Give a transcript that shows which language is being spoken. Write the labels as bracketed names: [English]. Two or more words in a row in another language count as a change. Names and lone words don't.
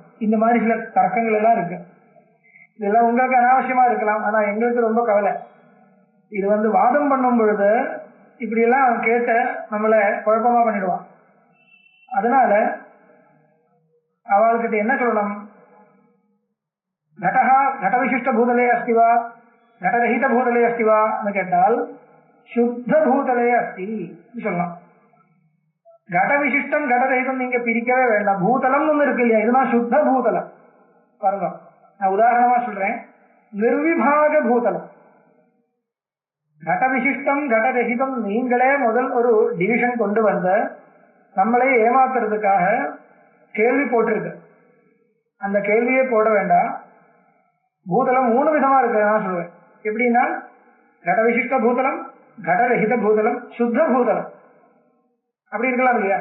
[Tamil] இந்த மாதிரி சில தர்க்கங்கள் எல்லாம் இருக்கு. இதெல்லாம் உங்களுக்கு அனாவசியமா இருக்கலாம், ஆனா எங்களுக்கு ரொம்ப கவலை. இது வாதம் பண்ணும் பொழுது இப்படி எல்லாம் கேட்டு நம்மளை குழப்பமா பண்ணிடுவான். அதனால அவள்கிட்ட என்ன சொல்லணும், [Sanskrit] घटः घटविशिष्ट भूतले अस्ति वा घटरहित भूतले अस्ति वा கேட்டால் शुद्ध भूतले अस्ति சொல்லலாம். घट विशिष्टम् घटरहितम् [Tamil] நீங்க பிரிக்கவே வேண்டாம். பூதலம் ஒண்ணு இருக்கு இல்லையா, இதுதான் சுத்த பூதலம். பாருங்க, நான் உதாரணமா சொல்றேன். நிர்விபாக பூதலம், [Sanskrit] घट विशिष्टम् घटरहितम् [Tamil] நீங்களே முதல் ஒரு டிவிஷன் கொண்டு வந்த நம்மளே ஏமாத்துறதுக்காக கேள்வி போட்டிருக்கு. அந்த கேள்வியே போட வேண்டாம். பூதலம் மூணு விதமா இருக்கு நான் சொல்லுவேன். எப்படின்னா, கட விசிஷ்ட பூதலம், கடரஹித பூதலம், சுத்த பூதலம், அப்படி இருக்கலாம் இல்லையா?